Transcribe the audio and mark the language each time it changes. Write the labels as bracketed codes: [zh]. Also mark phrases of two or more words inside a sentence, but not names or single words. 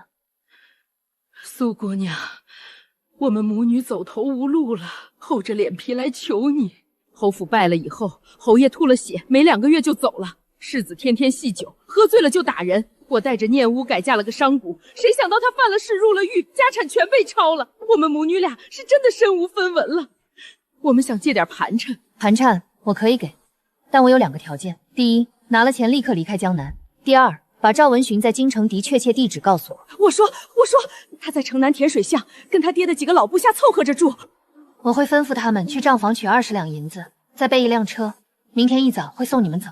[zh] 蘇姑娘，我們母女走投無路了，厚着臉皮來求你。侯府敗了以後，侯爺吐了血，沒2個月就走了。世子天天酗酒，喝醉了就打人。我帶着念屋改嫁了個商賈，誰想到他犯了事入了獄，家產全被抄了。我們母女倆是真的身無分文了。我們想借點盤纏。盤纏我可以給，但我有2個條件：第一，拿了錢立刻離開江南；第二，把趙文尋在京城的確切地址告訴我。我說，他在城南甜水巷，跟他爹的幾個老部下湊合着住。我會吩咐他們去賬房取20兩銀子，再備1輛車，明天一早會送你們走。